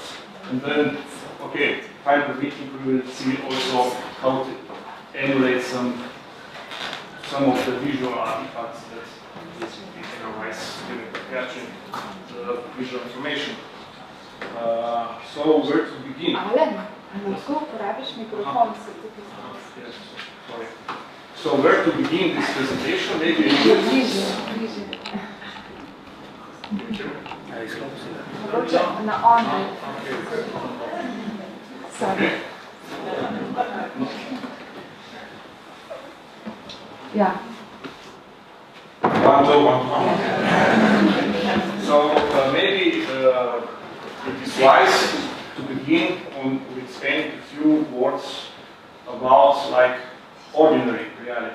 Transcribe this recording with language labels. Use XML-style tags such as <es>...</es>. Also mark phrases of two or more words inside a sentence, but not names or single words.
<en>And then, okay, time permitting, we will see also how to emulate some of the visual artifacts that basically otherwise capturing the visual information. So where to begin?</en> <sl>Alen, lahko uporabiš mikrofon, se tukaj</sl> <en>Yes, sorry. So where to begin this presentation? Maybe</en> <sl>bliže. Mogoče na online. Sorry. Ja.</sl> <en>One. So maybe it is wise to begin with spending a few words about like ordinary reality.</en>